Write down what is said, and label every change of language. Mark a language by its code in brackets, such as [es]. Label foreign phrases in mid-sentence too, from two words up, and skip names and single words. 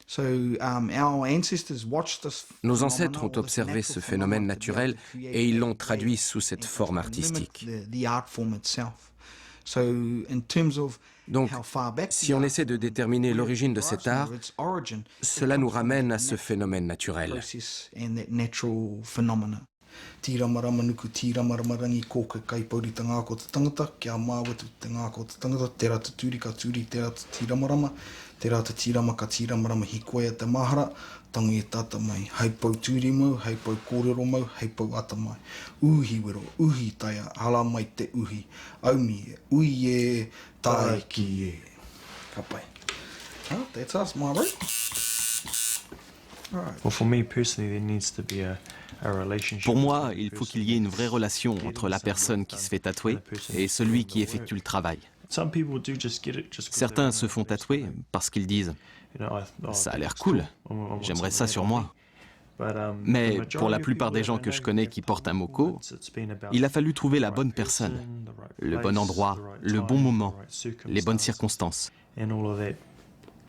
[fr] Nos ancêtres ont observé ce phénomène naturel et ils l'ont traduit sous cette forme artistique. Donc, si on essaie de déterminer l'origine de cet art, cela nous ramène à ce phénomène naturel. [mi] Tīramaranuku, tīramararangi, kōka kai paurita ngā ko te tangata, kia māwatu te ngā ko te tangata, tērā te tūri ka tūri, tērā te tīramarama, tērā te tīrama ka tīramarama, hikoia te mahara, tangu e tata mai, hei pau tūri mau, hei pau kōrero mau, hei pau ata mai. Uhi wero, uhi taia, hala mai te uhi, aumi e, ui e, tai ki e. Ka pai. [en] That's us, Mara. Well, for me personally, there needs to be a [fr] Pour moi, il faut qu'il y ait une vraie relation entre la personne qui se fait tatouer et celui qui effectue le travail. Certains se font tatouer parce qu'ils disent « ça a l'air cool, j'aimerais ça sur moi ». Mais pour la plupart des gens que je connais qui portent un moko, il a fallu trouver la bonne personne, le bon endroit, le bon moment, les bonnes circonstances.